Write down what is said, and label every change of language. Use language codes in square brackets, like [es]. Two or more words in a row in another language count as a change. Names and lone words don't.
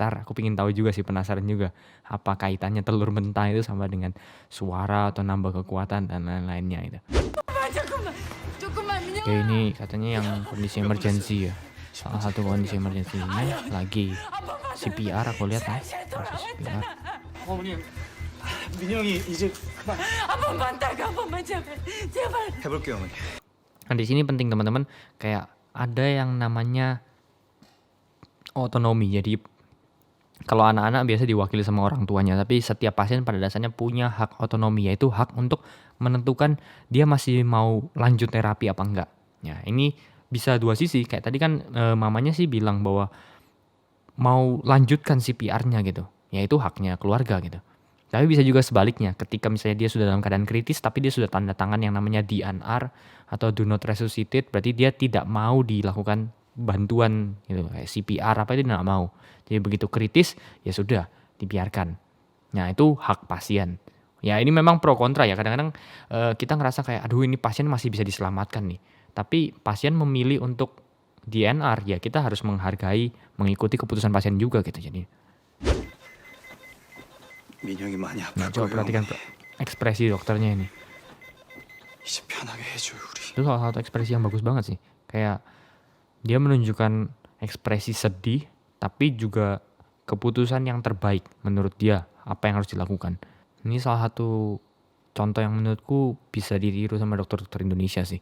[id] Aku pengen tahu juga sih, penasaran juga apa kaitannya telur mentah itu sama dengan suara atau nambah kekuatan dan lain-lainnya itu. Oke, ini katanya yang kondisi emergency ya. Salah satu kondisi emergency ini lagi CPR, aku lihat ya. Proses CPR. [ko] 어머님, 민영이 이제 그만. 해볼게요, 어머니. [id] Nah, di sini penting teman-teman, kayak ada yang namanya otonomi. Jadi kalau anak-anak biasa diwakili sama orang tuanya, tapi setiap pasien pada dasarnya punya hak otonomi, yaitu hak untuk menentukan dia masih mau lanjut terapi apa enggak. Ya, ini bisa dua sisi. Kayak tadi kan mamanya sih bilang bahwa mau lanjutkan CPR-nya gitu. Ya itu haknya keluarga gitu. Tapi bisa juga sebaliknya, ketika misalnya dia sudah dalam keadaan kritis tapi dia sudah tanda tangan yang namanya DNR atau [en] do not resuscitate, [id] berarti dia tidak mau dilakukan bantuan gitu, kayak CPR apa, itu tidak mau. Jadi begitu kritis ya sudah dibiarkan. Nah, itu hak pasien. Ya ini memang pro kontra ya, kadang-kadang kita ngerasa kayak aduh ini pasien masih bisa diselamatkan nih. Tapi pasien memilih untuk DNR, ya kita harus menghargai, mengikuti keputusan pasien juga gitu. Jadi [ko] 민영이 많이 아플 [id] nah, coba [ko] 거예요. [id] perhatikan ekspresi dokternya ini. [ko] 이제 편하게 해줘요 우리. [id] Itu salah satu ekspresi yang bagus banget sih. Kayak dia menunjukkan ekspresi sedih, tapi juga keputusan yang terbaik menurut dia, apa yang harus dilakukan. Ini salah satu contoh yang menurutku bisa ditiru sama dokter-dokter Indonesia sih.